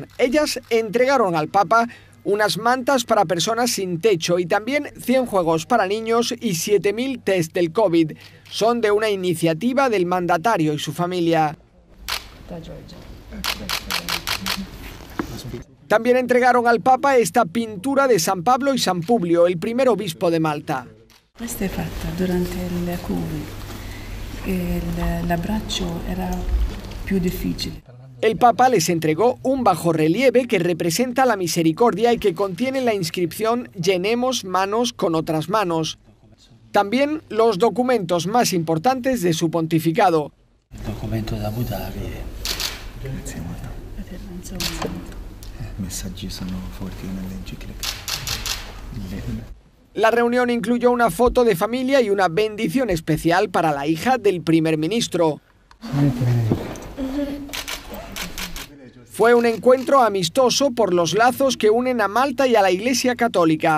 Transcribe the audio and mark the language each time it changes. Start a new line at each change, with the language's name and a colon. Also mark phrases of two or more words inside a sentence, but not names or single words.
Spanish: Ellas entregaron al Papa unas mantas para personas sin techo y también 100 juegos para niños y 7.000 test del COVID. Son de una iniciativa del mandatario y su familia. También entregaron al Papa esta pintura de San Pablo y San Publio, el primer obispo de Malta.
Italian: Questa è fatta durante il Covid. L'abbraccio era più difficile.
Spanish: El Papa les entregó un bajorrelieve que representa la misericordia y que contiene la inscripción «Llenemos manos con otras manos». También los documentos más importantes de su pontificado. El documento de Abu Dhabi.
Italian: Grazie molto. Messaggi sono forti nella enciclica.
Spanish: La reunión incluyó una foto de familia y una bendición especial para la hija del primer ministro. Fue un encuentro amistoso por los lazos que unen a Malta y a la Iglesia Católica.